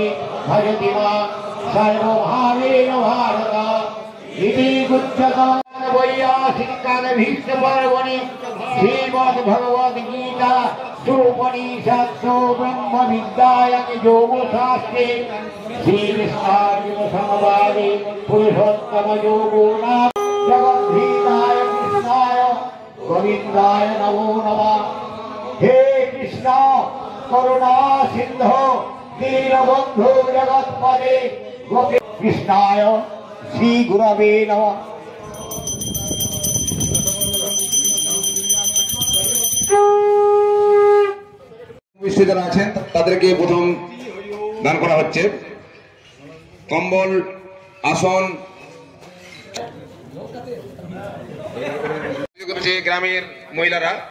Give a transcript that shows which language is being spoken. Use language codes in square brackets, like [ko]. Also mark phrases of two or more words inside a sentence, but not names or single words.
[sa] भजति मां सर्वभावेन भारत इति उच्यते वैयासिकानभीष्टपर्वणि श्रीमद्भगवद्गीता उपनिषत्सु ब्रह्मविद्यायां योगशास्त्रे श्रीकृष्णार्जुनसंवादे पुरुषोत्तमयोगो नाम जगद्धिताय कृष्णाय गोविन्दाय नमो नमः। हे कृष्ण करुणा सिन्धो दीनबन्धो जगत्पते गोपी कृष्णाय श्री गुरवे नमः। [bn] যারা আছেন তাদেরকে প্রথম দান করা হচ্ছে কম্বল, আসন। গ্রামের মহিলারা